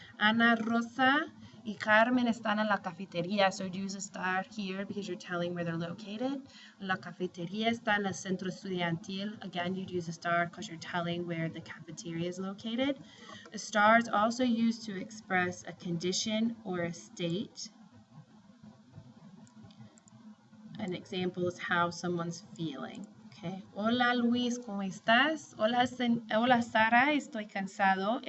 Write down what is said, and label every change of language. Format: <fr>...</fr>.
<es>Ana Rosa y Carmen están en la cafetería.</es> <en>So use estar here because you're telling where they're located.</en> <es>La cafetería está en el centro estudiantil.</es> <en>Again, you'd use estar because you're telling where the cafeteria is located. Estar is also used to express a condition or a state. An example is how someone's feeling. Okay.</en> <es>Hola Luis, ¿cómo estás? Hola Sara, estoy cansado.</es>